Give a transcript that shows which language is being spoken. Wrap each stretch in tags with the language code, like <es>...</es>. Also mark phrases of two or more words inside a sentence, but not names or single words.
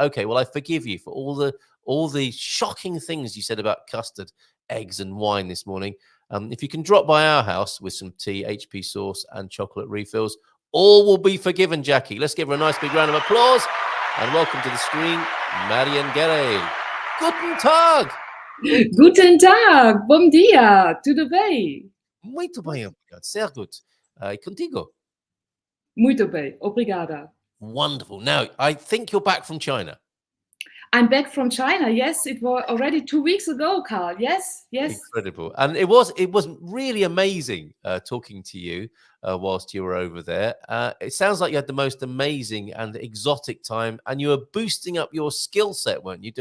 <en>Okay, well, I forgive you for all the shocking things you said about custard, eggs, and wine this morning. If you can drop by our house with some tea, HP sauce, and chocolate refills, all will be forgiven, Jackie. Let's give her a nice big round of applause. And welcome to the screen, Marion Geray.</en> <de>Guten Tag! Guten Tag!</de> <pt>Bom dia! Tudo bem? Muito bem, obrigado.</pt> <de>Sehr gut.</de> <pt>Contigo. Muito bem, obrigada.</pt> <en>Wonderful. Now, I think you're back from China. I'm back from China. Yes, it was already 2 weeks ago, Carl. Yes. Incredible. And it was really amazing talking to you whilst you were over there. It sounds like you had the most amazing and exotic time, and you were boosting up your skill set, weren't you?</en>